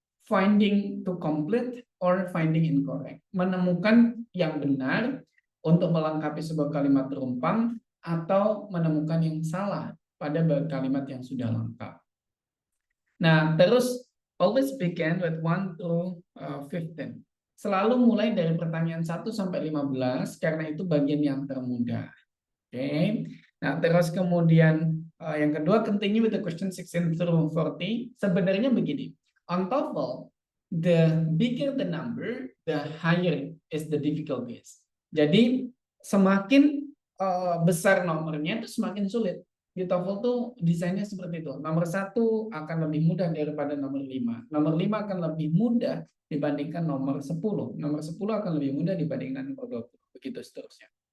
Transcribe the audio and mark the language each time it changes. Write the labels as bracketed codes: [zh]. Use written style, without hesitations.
[en] Finding to complete or finding incorrect. [id] Menemukan yang benar untuk melengkapi sebuah kalimat terumpang atau menemukan yang salah pada kalimat yang sudah lengkap. Nah, terus [en] always begin with 1 to 15. [id] Selalu mulai dari pertanyaan 1 sampai 15 karena itu bagian yang termudah. Oke. Nah, terus kemudian yang kedua, [en] continue with the question 16 through 40. [id] Sebenarnya begini. [en] On TOEFL, the bigger the number, the higher is the difficulties. [id] Jadi, semakin besar nomornya itu semakin sulit. Di TOEFL tuh desainnya seperti itu. Nomor 1 akan lebih mudah daripada nomor 5. Nomor 5 akan lebih mudah dibandingkan nomor 10. Nomor 10 akan lebih mudah dibandingkan nomor 20. Begitu seterusnya.